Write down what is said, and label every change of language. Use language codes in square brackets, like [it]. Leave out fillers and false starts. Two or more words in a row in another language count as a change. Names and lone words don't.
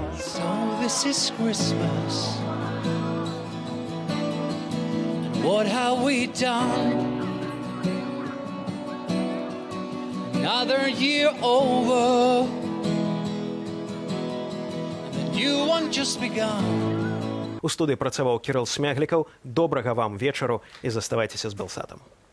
[en] So this is Christmas. What have we done? Another year over. The new one just begun. [be] У студыі працаваў Кірыл Смяглікаў. Добрага вам вечару і заставайцеся з Белсатам.